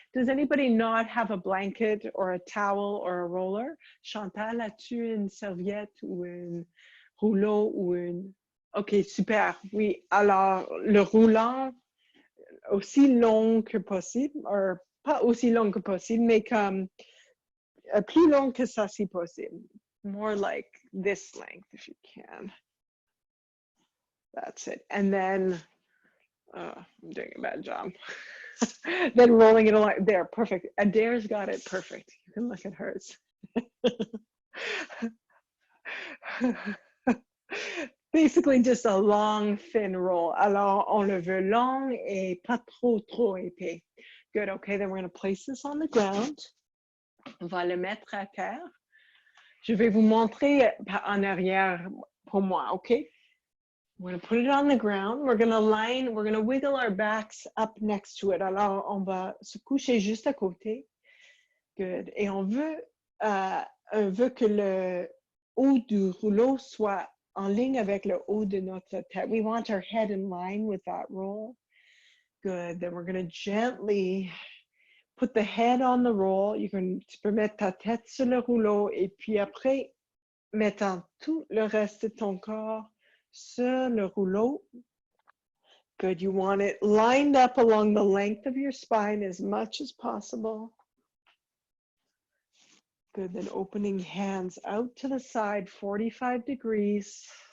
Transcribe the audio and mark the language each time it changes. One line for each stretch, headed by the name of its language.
English: Does anybody not have a blanket or a towel or a roller?
French: Chantal, as-tu une serviette ou un rouleau ou une... Ok, super, oui. Alors, le roulant, aussi long que possible, ou pas aussi long que possible, mais comme plus long que ça si possible.
English: More like this length if you can. That's it. And then, I'm doing a bad job. Then rolling it along. There, perfect. Adair's got it perfect. You can look at hers. Basically just a long, thin roll.
French: Alors, on le veut long et pas trop épais.
English: Good, okay, then we're gonna place this on the ground.
French: On va le mettre à terre. Je vais vous montrer en arrière pour moi, okay?
English: We're going to put it on the ground. We're going to wiggle our backs up next to it.
French: Alors, on va se coucher juste à côté. Good. Et on veut que le haut du rouleau soit en ligne avec le haut de notre tête.
English: We want our head in line with that roll. Good. Then we're going to gently put the head on the roll. Tu peux mettre ta tête sur le rouleau et puis après, mettant tout le reste de ton corps sur le rouleau. Good. You want it lined up along the length of your spine as much as possible. Good. Then opening hands out to the side, 45 degrees.